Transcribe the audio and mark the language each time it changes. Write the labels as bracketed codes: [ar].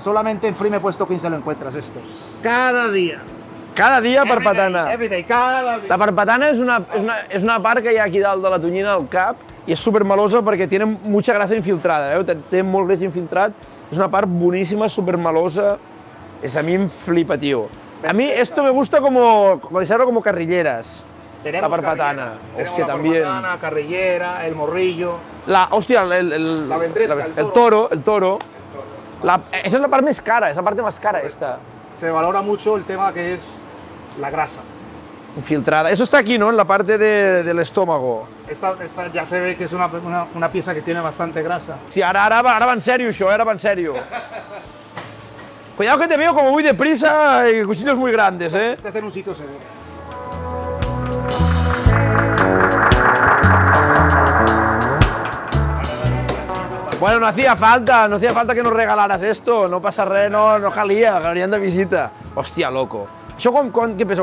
[es] Solamente en Frime Puesto 15 lo encuentras esto. Cada día. [ca] Cada dia parpatana. [en] Every day, [es] cada día. [ca] La parpatana és una part que hi ha aquí dalt de la tonyina al cap i és supermelosa perquè [es] tiene mucha grasa infiltrada, [ca] té molt greix infiltrat. És una part boníssima, supermelosa. A mi em flipa, tío. [es] A mí esto me gusta como dejarlo como carrilleras. La parpatana. Tenemos Hostia, la también. parpatana, carrillera, el morrillo. Hostia, La vendresca, el toro. Esa es la parte más cara, es la parte más cara esta. Se valora mucho el tema que es la grasa. Infiltrada. Eso está aquí, ¿no? En la parte del estómago. Esta ya se ve que es una pieza que tiene bastante grasa. [ca] Hostia, ara va en serio això, ara va en serio. [es] Cuidado que te veo como muy deprisa y cuchillos muy grandes, ¿eh? Este es en un sitio seguro. Bueno, no hacía falta que nos regalaras esto, [ca] no pasa res, no calia, venien de visita. Hòstia, loco. Això què pesa?